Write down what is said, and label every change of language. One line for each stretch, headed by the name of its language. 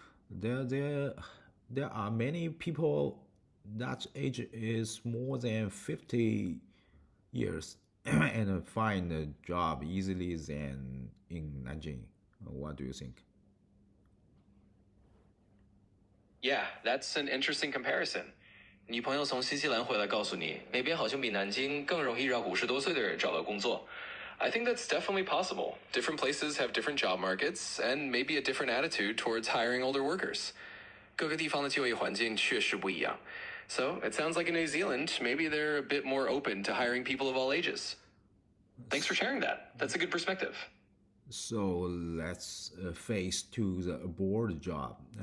English: There are many people that age is more than 50 years and find a job easily than in Nanjing. What do you think? Yeah, that's an interesting comparison.
Chinese: 你朋友从新西兰回来告诉你，那边好像比南京更容易让50多岁的人找到工作。
English: I think that's definitely possible. Different places have different job markets and maybe a different attitude towards hiring older workers.
Chinese: 各个地方的就业环境确实不一样。
English: So it sounds like in New Zealand, maybe they're a bit more open to hiring people of all ages. Thanks for sharing that. That's a good perspective. So let's face to the abroad job.